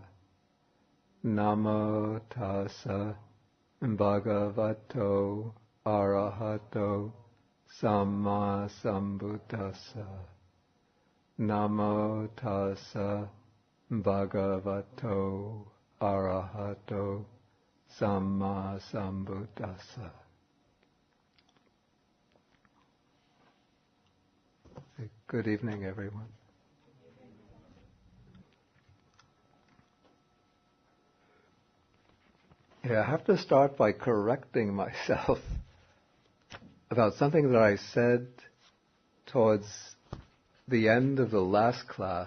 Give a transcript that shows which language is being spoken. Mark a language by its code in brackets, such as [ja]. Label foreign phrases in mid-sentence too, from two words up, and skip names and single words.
[pi] Namo tassa bhagavato arahato samma sambuddhassa. Namo tassa bhagavato arahato samma sambuddhassa. [en] Good evening, everyone. Yeah, I have to start by correcting myself about something that I said towards the end of the last class.